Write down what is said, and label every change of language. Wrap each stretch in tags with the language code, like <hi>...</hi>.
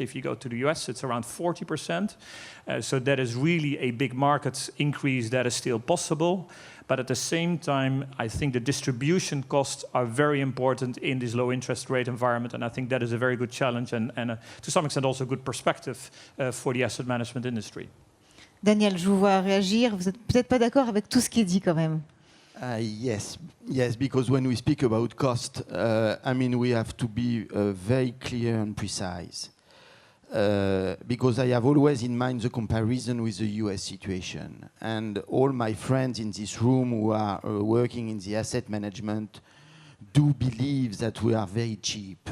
<en>If you go to the US, it's around 40%. So that is really a big market increase that is still possible. But at the same time, I think the distribution costs are very important in this low interest rate environment. And I think that is a very good challenge and to some extent also a good perspective for the asset management industry.</en> <fr>Daniel, je vous vois réagir. Vous n'êtes peut-être pas d'accord avec tout ce qui est dit quand même.</fr> <en>Yes, because when we speak about cost, we have to be very clear and precise. Because I have always in mind the comparison with the US situation. And all my friends in this room who are working in the asset management do believe that we are very cheap.</en>